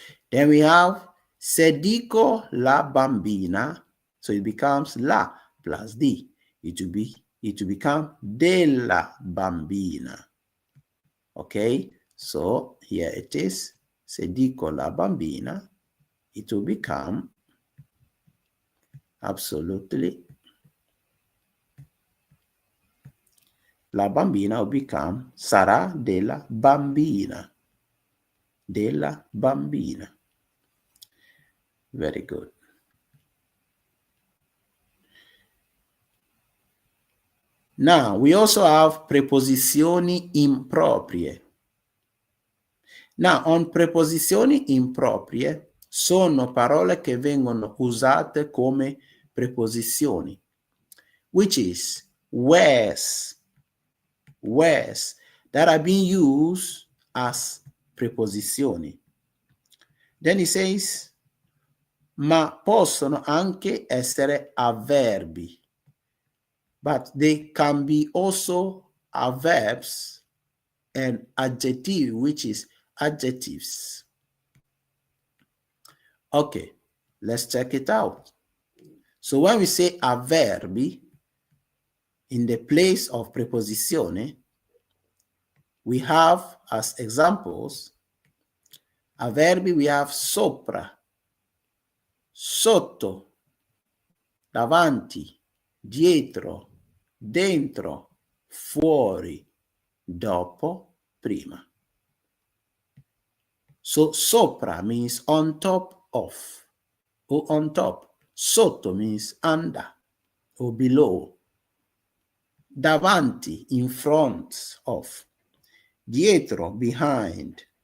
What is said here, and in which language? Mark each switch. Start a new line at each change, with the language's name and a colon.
English: Then we have
Italian: se dico la bambina,
English: so it becomes la plus D. It will become
Italian: della bambina.
English: Okay, so here it is.
Italian: Se dico la bambina,
English: it will become absolutely.
Italian: La bambina
English: will become
Italian: sarà della bambina. Della bambina.
English: Very good. Now, we also have preposizioni improprie.
Italian: Now, on preposizioni improprie sono parole che vengono usate come preposizioni,
English: which is where's, that are being used as preposizioni. Then he says,
Italian: ma possono anche essere avverbi,
English: but they can be also adverbs and adjective, which is adjectives. Okay, let's check it out. So when we say avverbi in the place of preposizione, we have as examples, avverbi we have sopra, sotto, davanti, dietro, dentro, fuori, dopo, prima. So sopra means on top of or on top. Sotto means under or below. Davanti, in front of. Dietro, behind.